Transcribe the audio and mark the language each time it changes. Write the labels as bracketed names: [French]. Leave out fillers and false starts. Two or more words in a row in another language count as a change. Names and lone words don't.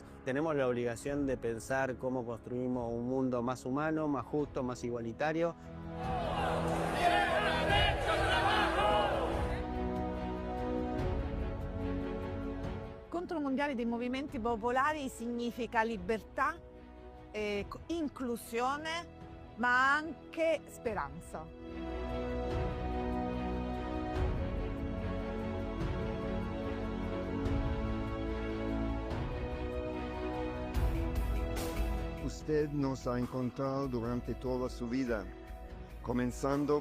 [Spanish] Tenemos la obligación de pensar cómo construimos un mundo más humano, más justo, más igualitario. [Italian] Incontro mondiale dei movimenti popolari significa libertà, inclusione, ma anche speranza. [Spanish] Usted nos ha encontrado durante toda su vida, comenzando